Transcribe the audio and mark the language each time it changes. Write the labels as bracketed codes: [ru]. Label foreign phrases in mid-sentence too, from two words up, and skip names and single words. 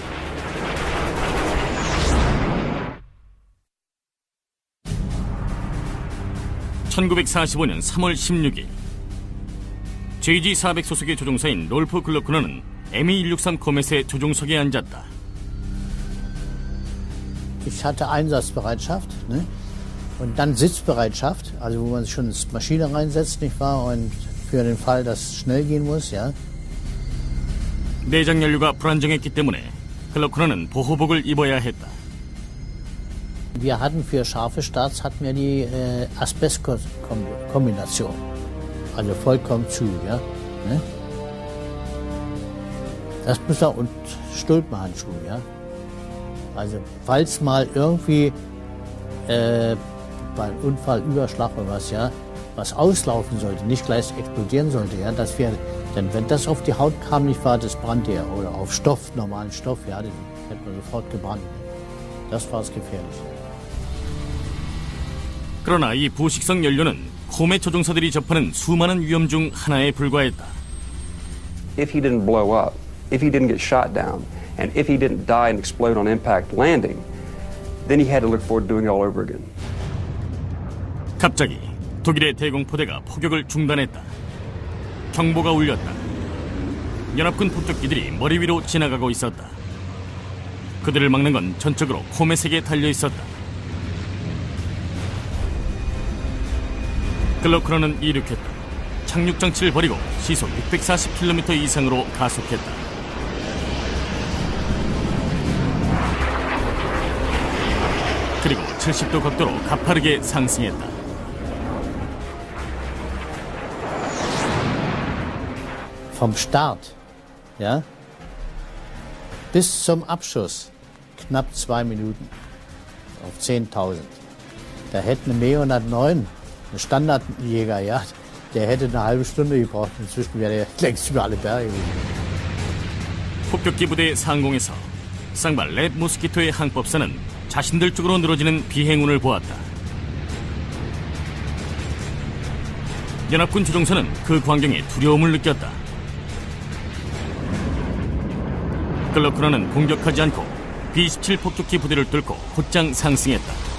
[ko] (1945년 3월 16일) JG-400 소속의 조종사인 롤프 글로크너는 ME-163 코멧의 조종석에 앉았다. [de] Ich hatte Einsatzbereitschaft, ne? Und dann Sitzbereitschaft, also wo man schon ins Maschine reinsetzt, nicht wahr? Und für den Fall, dass es schnell gehen muss, ja. [ko] 내장 연료가 불안정했기 때문에 글로크너는 보호복을 입어야 했다. [de] Wir hatten für scharfe Starts hatten wir die Asbest-Kombination, also vollkommen zu, ja. Ne? Das muss man, und Stulpenhandschuhe, ja. Also falls mal irgendwie beim Unfall, Überschlag oder was, ja, was auslaufen sollte, nicht gleich explodieren sollte, ja, dass wir, denn wenn das auf die Haut kam, nicht wahr, das brannte ja, oder auf Stoff, normalen Stoff, ja, den hätte man sofort gebrannt. Das war das Gefährliche. [ko] 그러나 이 부식성 연료는 코멧 조종사들이 접하는 수많은 위험 중 하나에 불과했다. [en] If he didn't blow up, if he didn't get shot down, and if he didn't die and explode on impact landing, then he had to look forward to doing it all over again. [ko] 갑자기 독일의 대공포대가 포격을 중단했다. 경보가 울렸다. 연합군 폭격기들이 머리 위로 지나가고 있었다. 그들을 막는 건 전적으로 코멧에게 달려 있었다. 글로크너는 이륙했다. 착륙 장치를 버리고 시속 640km 이상으로 가속했다. 그리고 70도 각도로 가파르게 상승했다. [de] Vom Start, ja, bis zum Abschuss knapp 2 Minuten auf 10.000. Da hätte eine Me-109, ein Standardjäger, ja, der hätte eine halbe Stunde gebraucht. Inzwischen wäre er längst über alle Berge gegangen. [ko] 폭격기 부대 상공에서 쌍발 랩 모스키토의 항법사는 자신들 쪽으로 늘어지는 비행운을 보았다. 연합군 조종사는 그 광경에 두려움을 느꼈다. 글로크너는 공격하지 않고 B-17 폭격기 부대를 뚫고 곧장 상승했다.